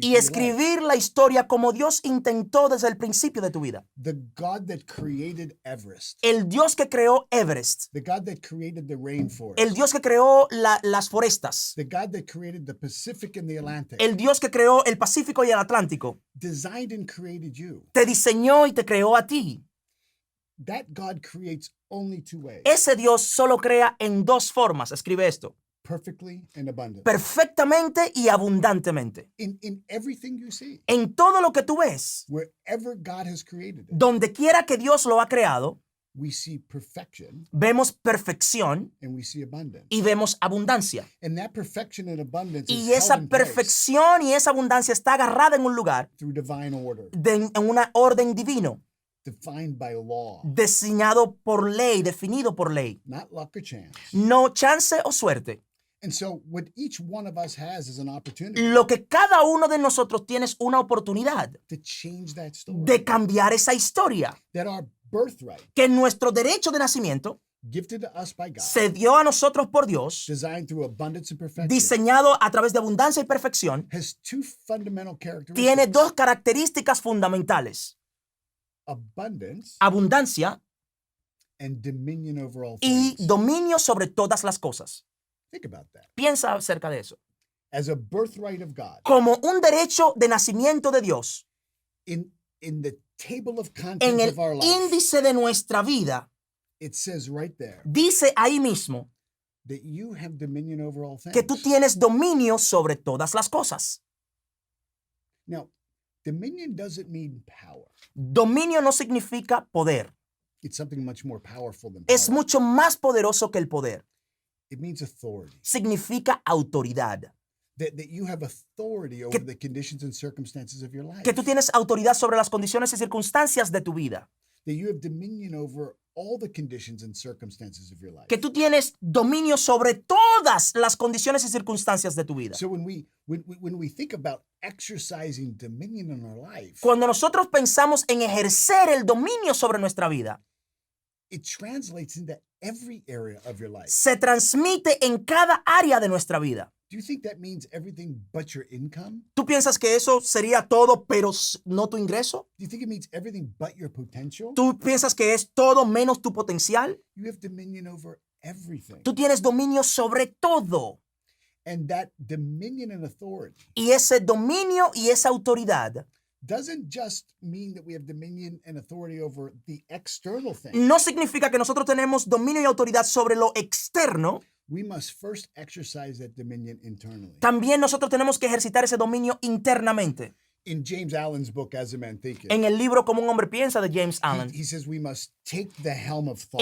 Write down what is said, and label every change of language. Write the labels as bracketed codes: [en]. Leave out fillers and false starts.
[es] y [en] for your life. [es] escribir la historia como Dios intentó desde el principio de tu vida. [en] The God that created Everest, [es] El Dios que creó Everest, [en] the God that created the rainforest, [es] el Dios que creó las forestas, [en] the God that created the Pacific and the Atlantic, [es] el Dios que creó el Pacífico y el Atlántico, [en] designed and created you. [es] te diseñó y te creó a ti. [en] That God creates only two ways, [es] Ese Dios solo crea en dos formas. Escribe esto: [en] perfectly and abundantly. [es] perfectamente y abundantemente. [en] In everything you see, [es] En todo lo que tú ves, [en] wherever God has created it, [es] donde quiera que Dios lo ha creado, [en] we see perfection [es] vemos perfección [en] and we see abundance. [es] y vemos abundancia. [en] And that perfection and abundance is [es] Y esa [en] held in place [es] perfección y esa abundancia está agarrada en un lugar, [en] through divine order, [es] en una orden divino, [en] defined by law, [es] diseñado por ley, definido por ley. [en] not luck or chance. [es] No chance o suerte. [en] And so what each one of us has is an opportunity [es] Lo que cada uno de nosotros tiene es una oportunidad [en] to change that story. [es] de cambiar esa historia. [en] That our birthright, [es] Que nuestro derecho de nacimiento [en] gifted to us by God, [es] se dio a nosotros por Dios, [en] designed through abundance and perfection, [es] diseñado a través de abundancia y perfección, [en] has two fundamental characteristics. [es] tiene dos características fundamentales: [en] Abundance [es] abundancia [en] and dominion over all [es] y [en] things. [es] dominio sobre todas las cosas. [en] Think about that. [es] Piensa acerca de eso. [en] As a birthright of God, [es] Como un derecho de nacimiento de Dios, [en] in the table of [es] en [en] contents [es] el [en] of our life, [es] índice de nuestra vida, [en] it says right there [es] dice ahí mismo [en] that you have dominion over all things. [es] que tú tienes dominio sobre todas las cosas. [en] Now, dominion doesn't mean power. [es] Dominio no significa poder. [en] It's something much more powerful than [es] Es [en] power. [es] mucho más poderoso que el poder. [en] It means authority. [es] Significa autoridad. [en] That you have authority over the conditions and circumstances of your life. [es] Que tú tienes autoridad sobre las condiciones y circunstancias de tu vida. [en] That you have dominion over all the conditions and circumstances of your life. [es] Que tú tienes dominio sobre todas las condiciones y circunstancias de tu vida. [en] So when we think about exercising dominion in our life, [es] Cuando nosotros pensamos en ejercer el dominio sobre nuestra vida, [en] it translates into every area of your life. [es] se transmite en cada área de nuestra vida. [en] Do you think that means everything but your income? [es] ¿Tú piensas que eso sería todo, pero no tu ingreso? [en] Do you think it means everything but your potential? [es] ¿Tú piensas que es todo menos tu potencial? [en] You have dominion over everything. [es] Tú tienes dominio sobre todo. [en] And that dominion and authority [es] Y ese dominio y esa autoridad [en] doesn't just mean that we have dominion and authority over the external thing. [es] no significa que nosotros tenemos dominio y autoridad sobre lo externo. [en] We must first exercise that dominion internally. [es] También nosotros tenemos que ejercitar ese dominio internamente. [en] In James Allen's book, As a Man Thinketh, [es] En el libro Como un hombre piensa de James Allen, [en] he says we must take the helm of thought.